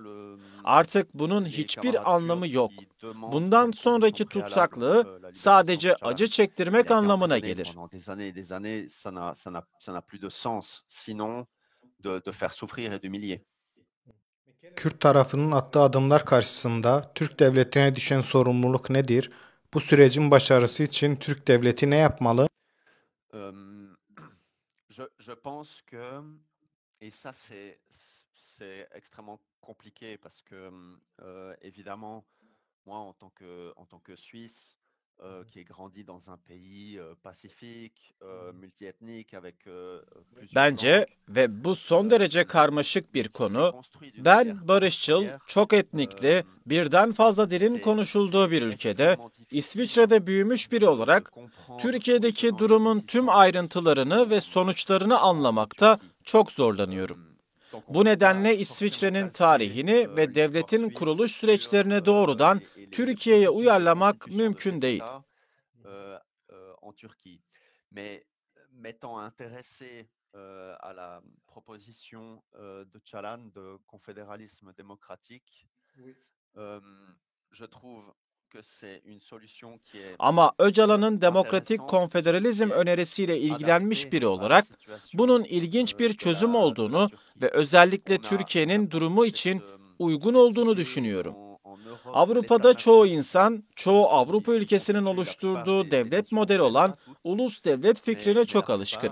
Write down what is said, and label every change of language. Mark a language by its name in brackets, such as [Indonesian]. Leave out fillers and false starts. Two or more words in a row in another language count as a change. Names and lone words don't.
[Turkish] Artık bunun hiçbir anlamı yok. Bundan sonraki tutsaklığı sadece acı çektirmek anlamına gelir. Kürt tarafının attığı adımlar karşısında Türk devletine düşen sorumluluk nedir? Bu sürecin başarısı için Türk devleti ne yapmalı? [French] Je pense que, et ça c'est extrêmement compliqué parce que évidemment moi en tant que Suisse qui ai grandi dans un pays pacifique, multiethnique avec plusieurs [Turkish] Bence [French] langues. [Turkish] ve bu son derece karmaşık bir konu, ben barışçıl, çok etnikli, birden fazla dilin konuşulduğu bir ülkede, İsviçre'de büyümüş biri olarak, Türkiye'deki durumun tüm ayrıntılarını ve sonuçlarını anlamakta çok zorlanıyorum. Bu nedenle İsviçre'nin tarihini ve devletin kuruluş süreçlerine doğrudan Türkiye'ye uyarlamak mümkün değil. [French] M'étant intéressé à la proposition de Öcalan de confédéralisme démocratique, je trouve que c'est une solution qui est... [Turkish] Ama Öcalan'ın demokratik konfederalizm önerisiyle ilgilenmiş biri olarak bunun ilginç bir çözüm olduğunu ve özellikle Türkiye'nin durumu için uygun olduğunu düşünüyorum. Avrupa'da çoğu insan, çoğu Avrupa ülkesinin oluşturduğu devlet modeli olan ulus devlet fikrine çok alışkın.